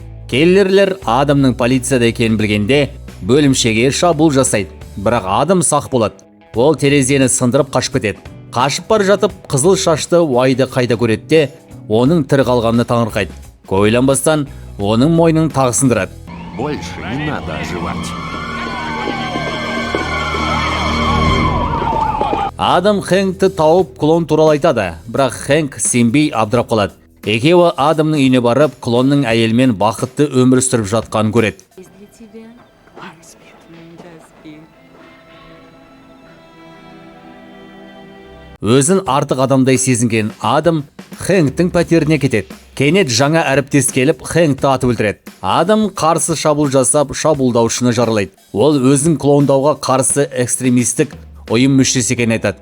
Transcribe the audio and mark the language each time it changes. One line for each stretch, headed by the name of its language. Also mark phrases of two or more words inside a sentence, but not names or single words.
Kazakh: Келлерлер Адамның полицияда екенін білгенде бөлімшеге шабуыл жасайды. Бірақ Адам сақ болады. Ол терезені сындырып қашып кетеді. Қашып бара жатып, қызыл шашты Уайды қайта көреді де, оның тірі қалғанына таңырқайды. Ойланбастан оның мойнын тағы сындырады.
Russian: Больше не надо оживать.
Kazakh: Адам Хэнкті тауып клон туралы айтады, бірақ Хэнк сенбей абдырап қалады. Екеуі Адамның үйіне барып, клонның әйелмен бақытты өмір сүріп жатқанын көреді.
Russian: тебе? Да, спит.
Kazakh: Өзін артық адамдай сезінген Адам Хэнктің пәтеріне кетеді. Кенет жаңа әріптес келіп Хэнкті атып өлтіреді. Адам қарсы шабуыл жасап, шабуылдаушыны жаралайды. Ол өзін клондауға қарсы экстремистік ұйым мүшесі екенін айтады.